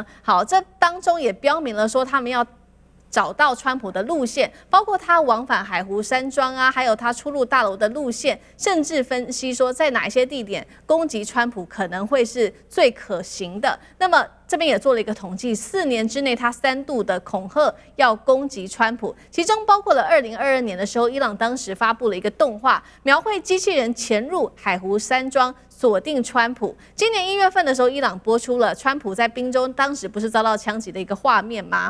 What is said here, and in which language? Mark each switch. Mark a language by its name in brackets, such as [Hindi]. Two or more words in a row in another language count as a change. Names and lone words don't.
[Chinese] 好，這當中也標明了說他們要找到川普的路線，包括他往返海湖山莊啊，還有他出入大樓的路線，甚至分析說在哪一些地點攻擊川普可能會是最可行的。那麼這邊也做了一個統計，4年之內他3度的恐嚇要攻擊川普，其中包括了2022年的時候，伊朗當時發布了一個動畫，描繪機器人潛入海湖山莊鎖定川普。今年1月份的時候，伊朗播出了川普在賓州當時不是遭到槍擊的一個畫面嗎？